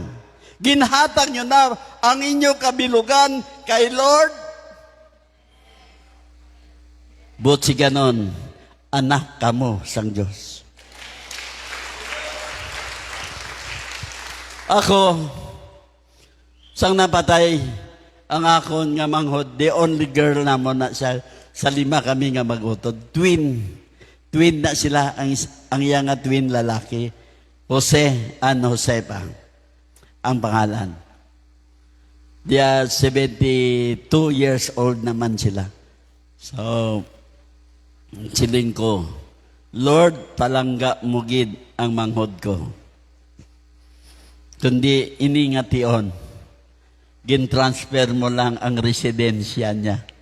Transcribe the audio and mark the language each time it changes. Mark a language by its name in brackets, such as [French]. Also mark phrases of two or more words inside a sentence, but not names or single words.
[Hiligaynon] Ginhatag nyo na ang inyo kabilugan kay Lord. Buot si ganon, anak kamo sang Diyos. Ako, sang napatay ang akon nga manghod, [English] the only girl [Hiligaynon] na mo na sa lima kami nga magutod. Twin na sila, ang iya nga twin lalaki. Jose and Josepa ang pangalan. [English] They are 72 years old [Hiligaynon] naman sila. So, siling ko, Lord, palangga mo gid ang manghod ko. Kundi iningation, gin-transfer mo lang ang residensya niya.